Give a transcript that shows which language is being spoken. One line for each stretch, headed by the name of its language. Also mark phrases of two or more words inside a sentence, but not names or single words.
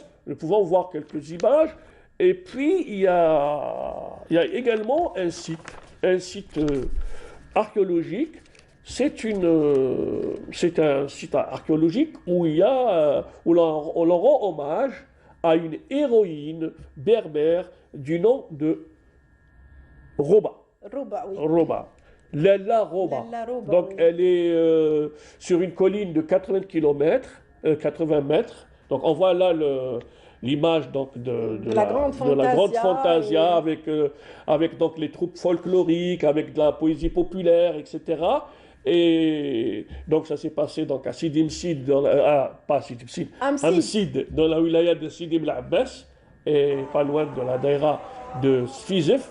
French: Nous pouvons voir quelques images. Et puis il y a également un site archéologique. C'est un site archéologique où où l'on rend hommage à une héroïne berbère du nom de Roba. Roba, oui. Roba. Lella Roba. Lella Roba, Donc oui. elle est sur une colline de 80 km, 80 mètres. Donc on voit là l'image donc de La grande de la grande fantasia fantasia avec donc les troupes folkloriques, avec de la poésie populaire, etc. Et donc ça s'est passé donc à Sidi Msid, pas Sidi Msid, Amsid, dans la wilaya de Sidi Bel Abbas, et pas loin de la daïra de Sfizef.